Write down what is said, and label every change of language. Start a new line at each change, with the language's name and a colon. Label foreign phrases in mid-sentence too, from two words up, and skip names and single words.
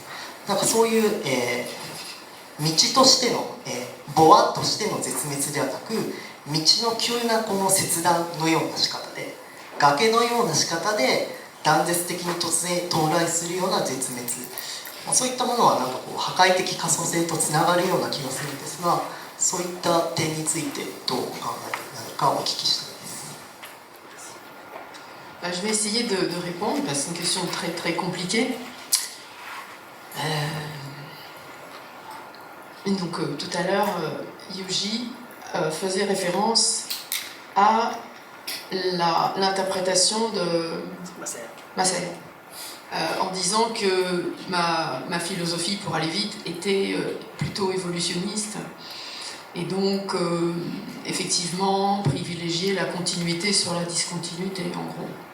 Japanese: なんかそういう、道としての、ボアとしての絶滅ではなく、道の急なこの切断のような仕方で崖のような仕方で断絶的に突然到来するような絶滅、そういったものはなんかこう破壊的可塑性とつながるような気がするんですが、そういった点についてどうお考えになるかお聞きしたいです。
French: Je vais essayer de répondre, parce que c'est une question très, très compliquée. Donc, tout à l'heure, Yuji faisait référence à l'interprétation de Masaya, en disant que ma philosophie, pour aller vite, était plutôt évolutionniste, et donc, effectivement, privilégier la continuité sur la discontinuité, en gros.